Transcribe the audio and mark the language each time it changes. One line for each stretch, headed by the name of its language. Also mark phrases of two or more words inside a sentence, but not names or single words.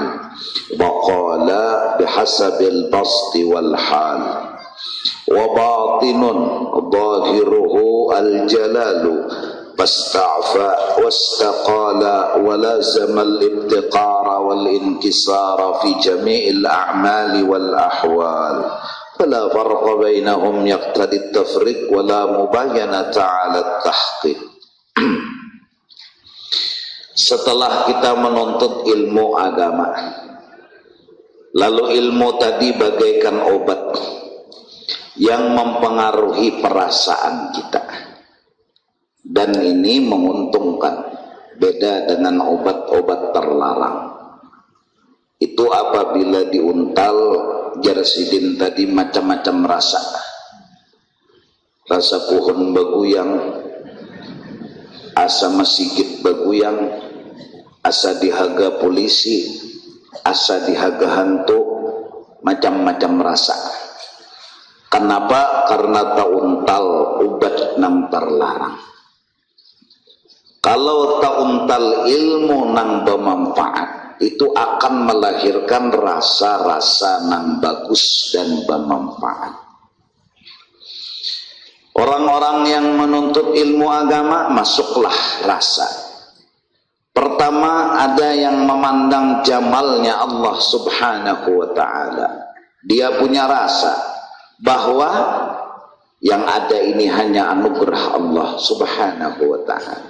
Arabic: وقال بحسب البسط والحال وباطن ظاهره الجلال فاستعفى واستقال ولازم الابتقار والانكسار في جميع الأعمال والأحوال فلا فرق بينهم يقتضي التفريق ولا مباينة على التحقيق.
Indonesian: Setelah kita menuntut ilmu agama, lalu ilmu tadi bagaikan obat yang mempengaruhi perasaan kita, dan ini menguntungkan, beda dengan obat-obat terlarang.
Banjar: Itu apabila diuntal Jarsidin tadi macam-macam rasa pohon baguyang, asa masigit baguyang, asa dihaga polisi, asa dihaga hantu, macam-macam rasa.
Indonesian: Kenapa?
Banjar: Karena tauntal obat nang terlarang. Kalau tauntal ilmu nang bermanfaat, itu akan melahirkan rasa-rasa nang bagus dan bermanfaat.
Indonesian: Orang-orang yang menuntut ilmu agama masuklah rasa. Pertama, ada yang memandang jamalnya Allah
Arabic: سبحانه وتعالى.
Indonesian: Dia punya rasa bahwa yang ada ini hanya anugerah Allah
Arabic: سبحانه وتعالى.